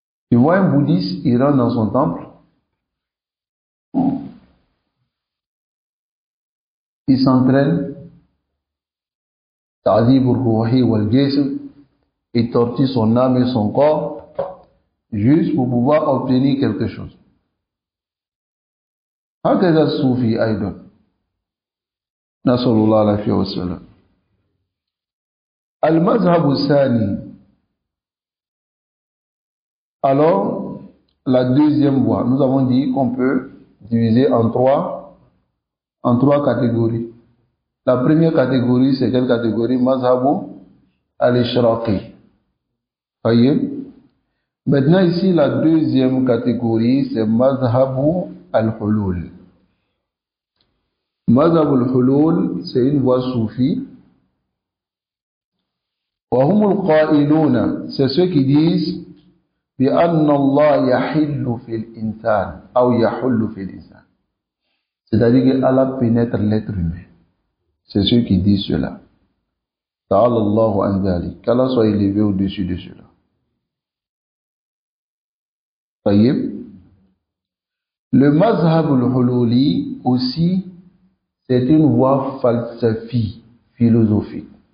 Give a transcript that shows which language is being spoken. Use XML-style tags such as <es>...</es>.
<fr>Tu vois un bouddhiste, il rentre dans son temple, il s'entraîne,</fr> <ar>ta'dib al-ruhi wal-jism,</ar> <fr>il tortille son âme et son corps, juste pour pouvoir obtenir quelque chose.</fr> <ar>هكذا الصوفي أيضا نسأل الله العافية والسلام. المذهب الثاني.</ar> <fr>Alors, la deuxième voie, nous avons dit qu'on peut diviser en trois catégories. La première catégorie, c'est quelle catégorie? Mazhabu al-Ishraqi. Voyez? Maintenant ici, la deuxième catégorie, c'est Mazhabu al-Hulul. Mazhabu al-Hulul, c'est une voie soufie.</fr> <ar>وهم القائلون,</ar> <fr>c'est ceux qui disent</fr> <ar>بأن الله يحل في الإنسان أو يحل في الإنسان.</ar> <fr>C'est-à-dire qu'Allah pénètre l'être humain. C'est ceux qui disent cela.</fr> <ar>Ta'ala Allahu an dhalik.</ar> <fr>Qu'Allah soit élevé au-dessus de cela. Voyez? Le mazhab al-hululi aussi, c'est une voie falsafique, philosophique.</fr>